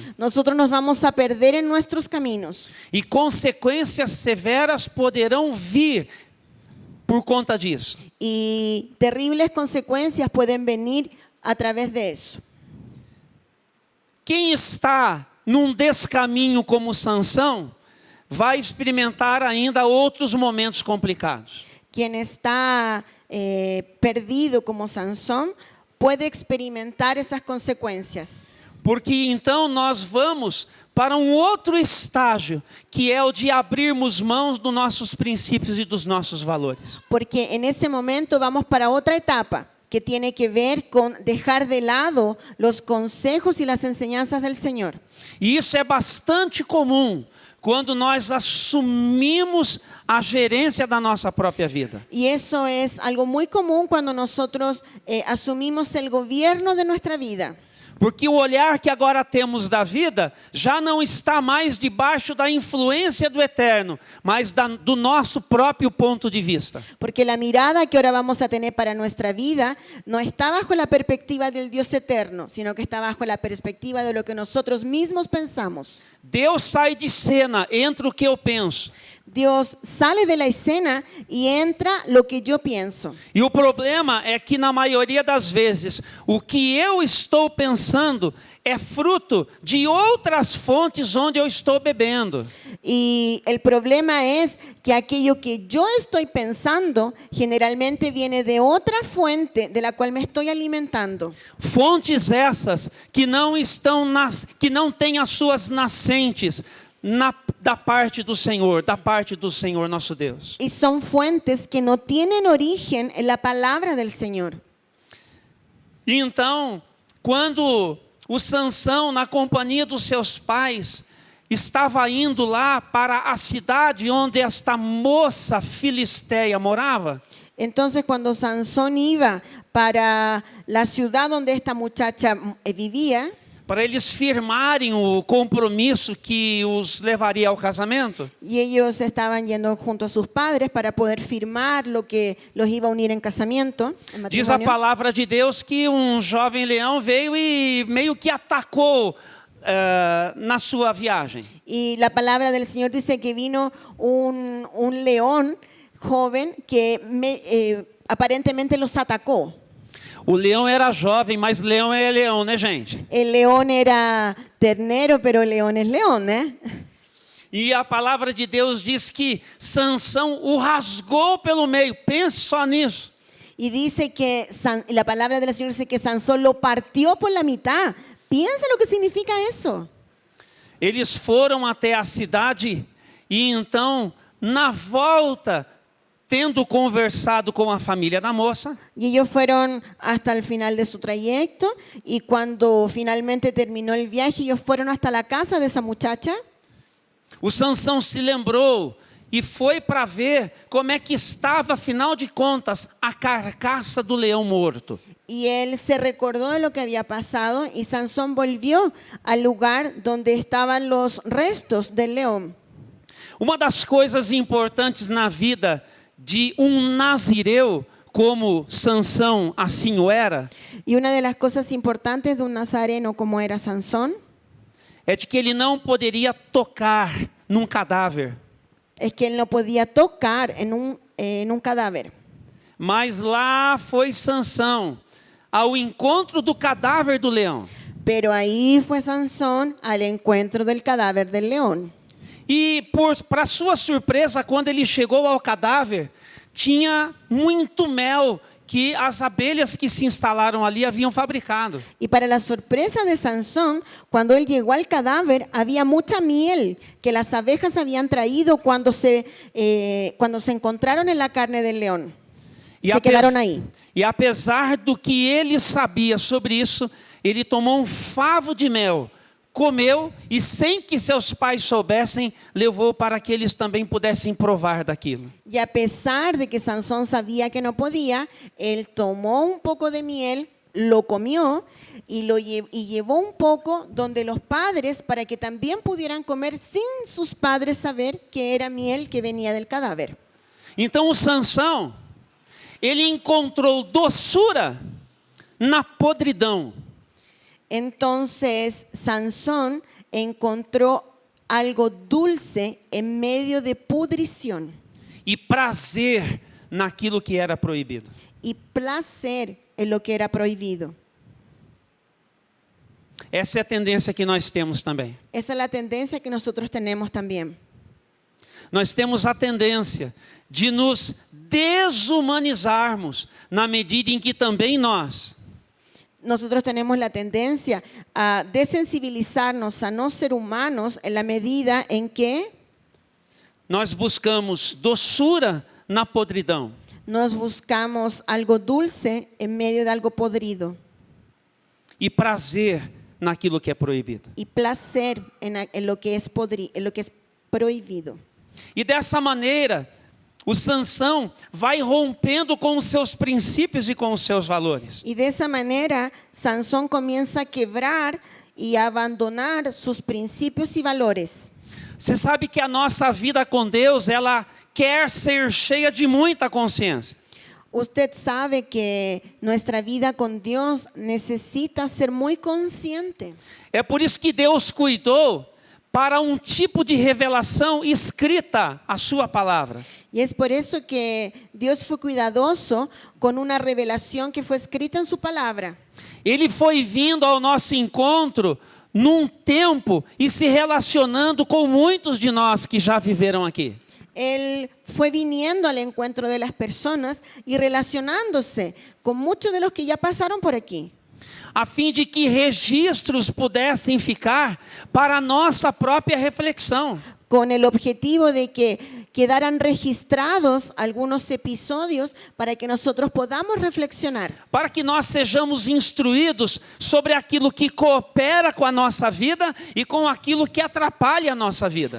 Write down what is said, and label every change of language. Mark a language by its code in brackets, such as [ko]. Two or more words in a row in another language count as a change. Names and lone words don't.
[es] nosotros nos vamos a perder en nuestros caminos. [pt] E consequências severas poderão vir por conta disso. [es] Y terribles consecuencias pueden venir a través de eso. [pt] Quem está num descaminho como Sansão, vai experimentar ainda outros momentos complicados. [es] Quien está perdido como Sansón puede experimentar esas consecuencias. [pt] Porque então nós vamos para um outro estágio, que é o de abrirmos mãos dos nossos princípios e dos nossos valores. [es] Porque en ese momento vamos para otra etapa que tiene que ver con dejar de lado los consejos y las enseñanzas del Señor. [pt] E isso é bastante comum quando nós assumimos a gerência da nossa própria vida. [es] Y eso es algo muy común cuando nosotros asumimos el gobierno de nuestra vida. [pt] Porque o olhar que agora temos da vida já não está mais debaixo da influência do Eterno, mas do nosso próprio ponto de vista. [es] Porque la mirada que ahora vamos a tener para nuestra vida no está bajo la perspectiva del Dios eterno, sino que está bajo la perspectiva de lo que nosotros mismos pensamos. [pt] Deus sai de cena, entra o que eu penso. [es] Dios sale de la escena y entra lo que yo pienso. [pt] E o problema é que na maioria das vezes, o que eu estou pensando é fruto de outras fontes onde eu estou bebendo. [es] Y el problema es que aquello que yo estoy pensando generalmente viene de otra fuente de la cual me estoy alimentando. [pt] Fontes essas que não têm as suas nascentes da parte do Senhor nosso Deus. [es] Y son fuentes que no tienen origen en la palabra del Señor. [pt] E então, quando o Sansão, na companhia dos seus pais, estava indo lá para a cidade onde esta moça filisteia morava, [es] Entonces cuando Sansón iba para la ciudad donde esta muchacha vivía, [pt] para eles firmarem o compromisso que os levaria ao casamento, [es] y ellos estaban yendo junto a sus padres para poder firmar lo que los iba a unir en casamiento, en [pt] diz a [es] matrimonio, [pt] palavra de Deus que jovem leão veio e meio que atacou na sua viagem. [es] y la palabra del Señor dice que vino un león joven que aparentemente los atacó. [pt] O leão era jovem, mas leão é leão, né, gente? [es] El león era ternero, pero el león es león, ¿eh? [pt] E a palavra de Deus diz que Sansão o rasgou pelo meio. Pense só nisso. [es] Y dice que la palabra del Señor dice que Sansón lo partió por la mitad. Piensa lo que significa eso. [pt] Eles foram até a cidade e então, na volta, tendo conversado com a família da moça, [es] Y ellos fueron hasta el final de su trayecto y cuando finalmente terminó el viaje, ellos fueron hasta la casa de esa muchacha. [pt] o Sansão se lembrou e foi para ver como é que estava, afinal de contas, a carcaça do leão morto. [es] Y él se recordó de lo que había pasado y Sansón volvió al lugar donde estaban los restos del león. [pt] Uma das coisas importantes na vida de nazireu, como Sansão assim o era, [es] Y una de las cosas importantes de un nazareno como era Sansón [pt] é de que ele não poderia tocar num cadáver. [es] es que él no podía tocar en un cadáver. [pt] Mas lá foi Sansão ao encontro do cadáver do leão. [es] Pero ahí fue Sansón al encuentro del cadáver del león. [pt] E para sua surpresa, quando ele chegou ao cadáver, tinha muito mel que as abelhas que se instalaram ali haviam fabricado. [es] Y para la sorpresa de Sansón, cuando él llegó al cadáver, había mucha miel que las abejas habían traído cuando se encontraron en la carne del león. Se quedaron ahí. [pt] E apesar do que ele sabia sobre isso, ele tomou favo de mel, comeu e, sem que seus pais soubessem, levou para que eles também pudessem provar daquilo. [es] Y a pesar de que Sansón sabía que no podía, él tomó un poco de miel, lo comió y llevó un poco donde los padres para que también pudieran comer sin sus padres saber que era miel que venía del cadáver. [pt] Então o Sansão, ele encontrou doçura na podridão. [es] Entonces Sansón encontró algo dulce en medio de pudrición [pt] E prazer naquilo que era proibido. [es] y placer en lo que era prohibido. [pt] Essa é a tendência que nós temos também. [es] Esa es la tendencia que nosotros tenemos también. [pt] Nós temos a tendência de nos desumanizarmos na medida em que também [es] Nosotros tenemos la tendencia a desensibilizarnos, a no ser humanos en la medida en que [pt] nós buscamos doçura na podridão. [es] nos buscamos algo dulce en medio de algo podrido [pt] E prazer naquilo que é proibido. [es] y placer en lo que es prohibido. [pt] E dessa maneira, o Sansão vai rompendo com os seus princípios e com os seus valores. [es] Y de esa manera, Sansón comienza a quebrar y a abandonar sus principios y valores. [pt] Você sabe que a nossa vida com Deus, ela quer ser cheia de muita consciência. [es] Usted sabe que nuestra vida con Dios necesita ser muy consciente. [pt] É por isso que Deus cuidou para tipo de revelação escrita a sua palavra. [es] Y es por eso que Dios fue cuidadoso con una revelación que fue escrita en su palabra. [pt] Ele foi vindo ao nosso encontro num tempo e se relacionando com muitos de nós que já viveram aqui. [es] Él fue viniendo al encuentro de las personas y relacionándose con muchos de los que ya pasaron por aquí, [pt] a fim de que registros pudessem ficar para a nossa própria reflexão. [es] con el objetivo de que quedaran registrados algunos episodios para que nosotros podamos reflexionar, [pt] para que nós sejamos instruídos sobre aquilo que coopera com a nossa vida e com aquilo que atrapalha a nossa vida.